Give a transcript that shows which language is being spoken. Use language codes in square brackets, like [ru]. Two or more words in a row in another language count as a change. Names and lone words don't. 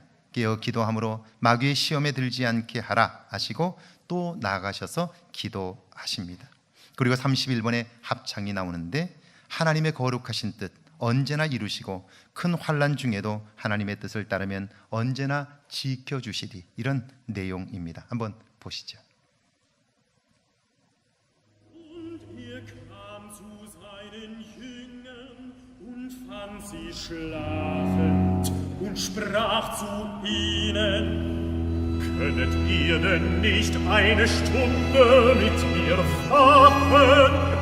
[ko] 깨어 기도함으로 마귀의 시험에 들지 않게 하라 하시고 또 나아가셔서 기도하십니다. 그리고 31번의 합창이 나오는데 하나님의 거룩하신 뜻 언제나 이루시고 큰 환난 중에도 하나님의 뜻을 따르면 언제나 지켜주시리, 이런 내용입니다. 한번 보시죠. [de] Fand sie schlafend und sprach zu ihnen: Könnet ihr denn nicht eine Stunde mit mir wachen?